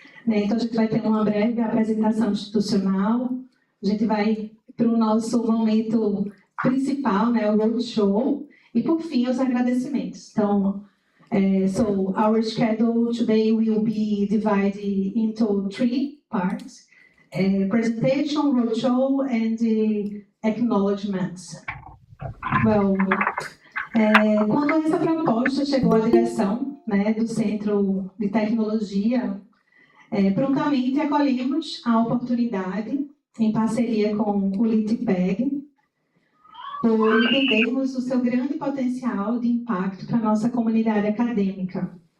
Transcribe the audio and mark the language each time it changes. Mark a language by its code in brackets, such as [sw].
[pt] Então, a gente vai ter uma breve apresentação institucional, a gente vai para o nosso momento principal, o Roadshow, e, por fim, os agradecimentos. [en] Então, so our schedule today will be divided into 3 parts: presentation, roadshow, and acknowledgements. [pt] Well, quando essa proposta chegou à direção do Centro de Tecnologia, prontamente acolhemos a oportunidade, em parceria com o IELTPEG, por entendermos o seu grande potencial de impacto para a nossa comunidade acadêmica.